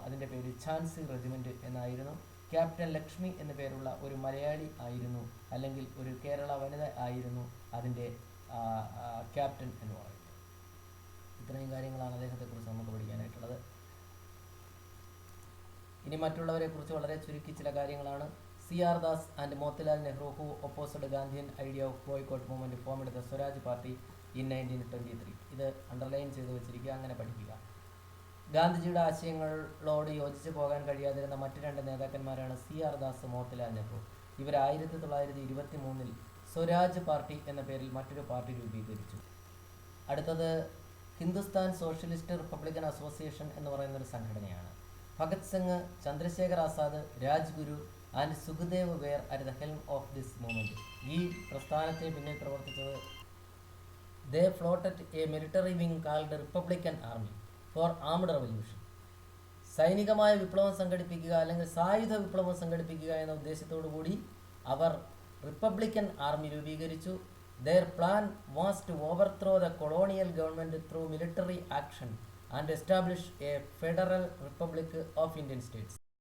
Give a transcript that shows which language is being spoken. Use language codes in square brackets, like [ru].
[ml] അതിൻ്റെ പേര് ഝാൻസി റെജിമെൻറ്റ് എന്നായിരുന്നു. ക്യാപ്റ്റൻ ലക്ഷ്മി എന്നു പേരുള്ള ഒരു മലയാളി ആയിരുന്നു, അല്ലെങ്കിൽ ഒരു കേരള വനിത ആയിരുന്നു അതിൻ്റെ ക്യാപ്റ്റൻ എന്ന് പറയുന്നത്. ഇത്രയും കാര്യങ്ങളാണ് അദ്ദേഹത്തെക്കുറിച്ച് നമുക്ക് പഠിക്കാനായിട്ടുള്ളത്. ഇനി മറ്റുള്ളവരെ കുറിച്ച് വളരെ ചുരുക്കി ചില കാര്യങ്ങളാണ്. [en] C.R. Das and Motilal Nehru, who opposed Gandhian idea of boycott movement, formed the Swaraj Party in 1923. [ml] ഇത് അണ്ടർലൈൻ ചെയ്ത് വെച്ചിരിക്കുക, അങ്ങനെ പഠിക്കുക. ഗാന്ധിജിയുടെ ആശയങ്ങളോട് യോജിച്ച് പോകാൻ കഴിയാതിരുന്ന മറ്റു രണ്ട് നേതാക്കന്മാരാണ് C.R. Das, മോത്തിലാൽ നെഹ്റു. ഇവർ 1923 സ്വരാജ് പാർട്ടി എന്ന പേരിൽ മറ്റൊരു പാർട്ടി രൂപീകരിച്ചു. അടുത്തത് ഹിന്ദുസ്ഥാൻ സോഷ്യലിസ്റ്റ് റിപ്പബ്ലിക്കൻ അസോസിയേഷൻ എന്ന് പറയുന്നൊരു സംഘടനയാണ്. [en] Bhagat Singh, Chandrashekhar Azad, Rajguru and Sukhdev were at the helm of this movement. [ml] ഈ പ്രസ്ഥാനത്തെ പിന്നിൽ പ്രവർത്തിച്ചത് [en] they floated a military wing called Republican Army for armed revolution. [ml] സൈനികമായ വിപ്ലവം സംഘടിപ്പിക്കുക അല്ലെങ്കിൽ സായുധ വിപ്ലവം സംഘടിപ്പിക്കുക എന്ന ഉദ്ദേശത്തോടു കൂടി അവർ റിപ്പബ്ലിക്കൻ ആർമി രൂപീകരിച്ചു. [en] Their plan was to overthrow the colonial government through military action and establish a federal republic of Indian states.